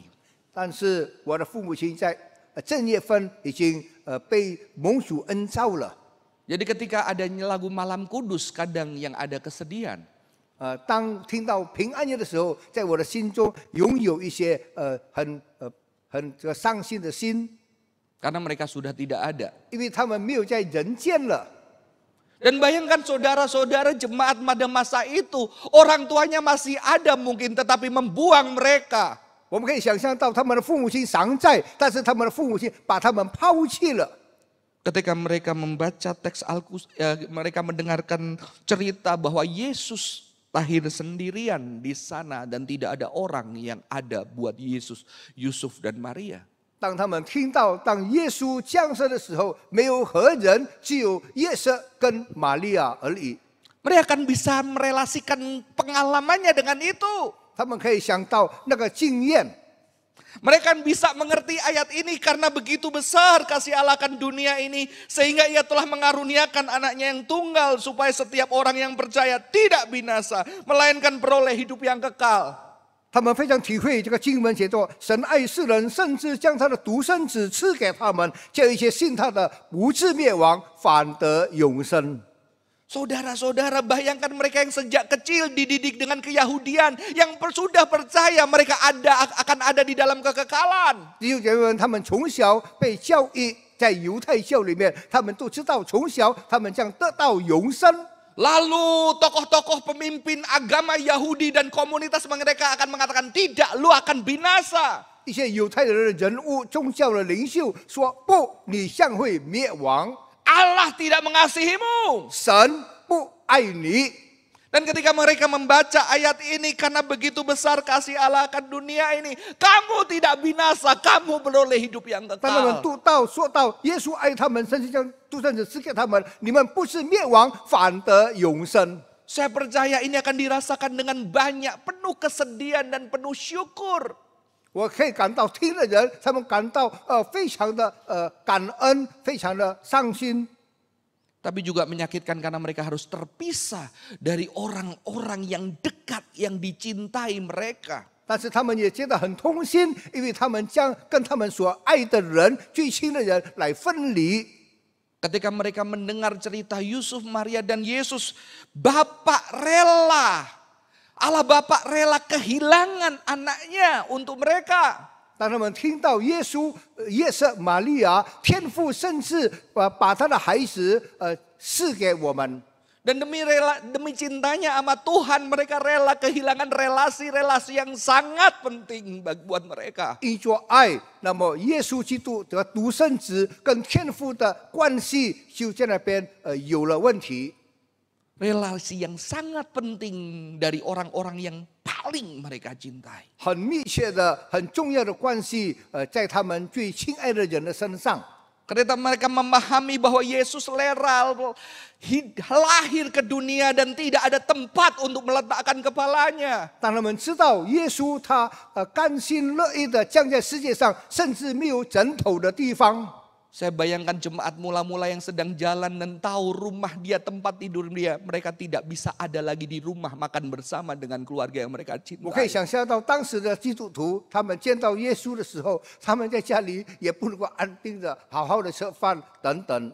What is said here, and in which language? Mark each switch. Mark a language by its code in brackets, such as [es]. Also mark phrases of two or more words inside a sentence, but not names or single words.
[zh] 但是我的父母亲在正月份已经被蒙主恩召了。 [id] Jadi ketika adanya lagu Malam Kudus, kadang yang ada kesedihan. [zh] 当听到平安夜的时候，在我的心中拥有一些很这个伤心的心， [id] Karena mereka sudah tidak ada. [zh] 因为他们没有在人间了。 [id] Dan bayangkan saudara-saudara jemaat pada masa itu, orang tuanya masih ada mungkin tetapi membuang mereka. [zh] 我们可以想象到他们的父母亲尚在，但是他们的父母亲把他们抛弃了。 [id] Ketika mereka membaca teks mereka mendengarkan cerita bahwa Yesus lahir sendirian di sana dan tidak ada orang yang ada buat Yesus, Yusuf dan Maria. [zh] 当他们听到当耶稣降生的时候，没有何人，只有约瑟跟玛利亚而已。 [id] Mereka akan bisa merelasikan pengalamannya dengan itu. [zh] 他们可以想到那个经验。 [id] Mereka bisa mengerti ayat ini karena begitu besar kasih Allah akan dunia ini. Sehingga ia telah mengaruniakan anaknya yang tunggal supaya setiap orang yang percaya tidak binasa. Melainkan beroleh hidup yang kekal. [zh] 他们非常体会这个经文写作，神爱世人，甚至将他的独生子赐给他们，叫一切信他的不至灭亡，反得永生。 [id] Saudara-saudara, bayangkan mereka yang sejak kecil dididik dengan keyahudian, yang sudah percaya mereka akan ada di dalam kekekalan. [zh] 弟兄姐妹们，他们从小被教育在犹太教里面，他们都知道从小他们将得到永生。 [id] Lalu tokoh-tokoh pemimpin agama Yahudi dan komunitas mereka akan mengatakan, tidak, lu akan binasa. [zh] 一些犹太人的人物、宗教的领袖说：“不，你将会灭亡。 [id] Allah tidak mengasihimu. [zh] 神不爱你。” [id] Dan ketika mereka membaca ayat ini, karena begitu besar kasih Allah akan dunia ini, kamu tidak binasa, kamu beroleh hidup yang [zh] 当他们 [id] kekal. [zh] 说到耶稣爱他们，甚至将独生子赐给他们，你们不是灭亡，反得永生。 [id] Saya percaya ini akan dirasakan dengan banyak, penuh kesedihan dan penuh syukur. [zh] 我可以感到听的人，他们感到非常的感恩，非常的伤心。 [id] Tapi juga menyakitkan karena mereka harus terpisah dari orang-orang yang dekat malaikat yang dicintai mereka. [zh] 但是他们也觉得很痛心，因为他们将跟他们所爱的人、最亲的人来分离。 [id] Ketika mereka mendengar cerita Yusuf, Maria dan Yesus, Bapak rela, Allah Bapak rela kehilangan anaknya untuk mereka. [zh] 当他们听到耶稣、耶稣、玛利亚，天父甚至把他的孩子赐给我们。 [id] Dan demi cintanya sama Tuhan, mereka rela kehilangan relasi-relasi yang sangat penting buat mereka. [zh] 因着爱，那么耶稣基督的独生子跟天父的关系就在那边有了问题。 [id] Relasi yang sangat penting dari orang-orang yang paling mereka cintai. [zh] 很密切的、很重要的关系，在他们最亲爱的人的身上。 [id] Ketika mereka memahami bahwa Yesus lahir ke dunia dan tidak ada tempat untuk meletakkan kepalanya. [zh] 当他们知道耶稣他甘心乐意的降在世界上，甚至没有枕头的地方。 [id] Saya bayangkan jemaat mula-mula yang sedang jalan dan tahu rumah dia, tempat tidur dia. Mereka tidak bisa ada lagi di rumah makan bersama dengan keluarga yang mereka [zh] 我可以 [id] cintai. [zh] 想象到当时的基督徒，他们见到耶稣的时候，他们在家里也不能够安定的好好的吃饭等等。